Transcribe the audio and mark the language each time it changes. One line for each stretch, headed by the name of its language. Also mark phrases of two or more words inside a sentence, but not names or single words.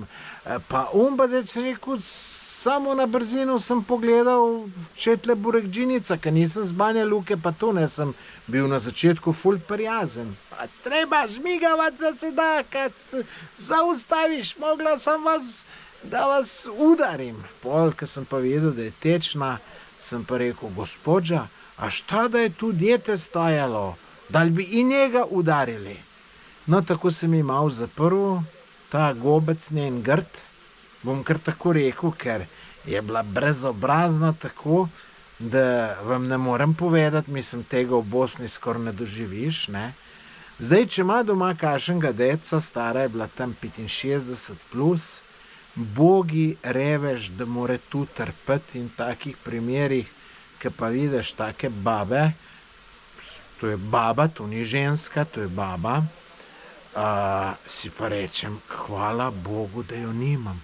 Slovenian: Pa badec rekel, samo na brzino sem pogledal, če je tle burekdžinica, ker nisem z Banja Luke, pa to ne sem bil na začetku ful prijazen.
Serbian: Pa treba žmigavac, da se da, kad zaustaviš, mogla sem vas, da vas udarim.
Slovenian: Pol, ker sem pa vedel, da je tečna, sem pa rekel, gospodža,
Serbian: a šta da je tu dete stajalo? Da li bi i njega udarili?
Slovenian: No, tako sem ji malo zaprl, ta gobec njen grd, bom kar tako rekel, ker je bila brezobrazna tako, da vam ne morem povedati, mislim, tega v Bosni skoraj ne doživiš, ne. Zdaj, če ima doma kakšnega deca, stara je bila tam 65 plus, bogi revež, da more tu trpeti in v takih primerih, ki pa vidiš take babe, to je baba, to ni ženska, to je baba, si pa rečem, hvala Bogu, da jo nimam.